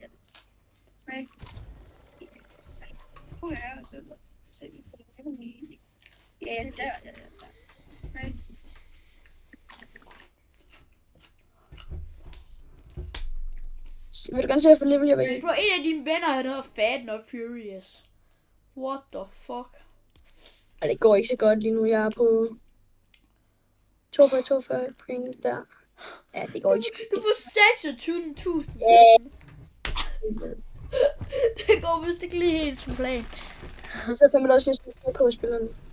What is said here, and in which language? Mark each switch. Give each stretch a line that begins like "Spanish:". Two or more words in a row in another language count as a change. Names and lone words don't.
Danish: Nej. Ja, så ser vi på det. Ja, det der. Nej. Vil du gerne se, at få level jeg Bro, en af dine venner, han hedder Fat Not Furious.
English: What the fuck?
Danish: Ej, det går ikke så godt lige nu. Jeg er på 42 point der. Ja, det går ikke. Du er på 26.000. Ja. Det går vist ikke lige helt som plan. Så fandme også næsten K-spillerne.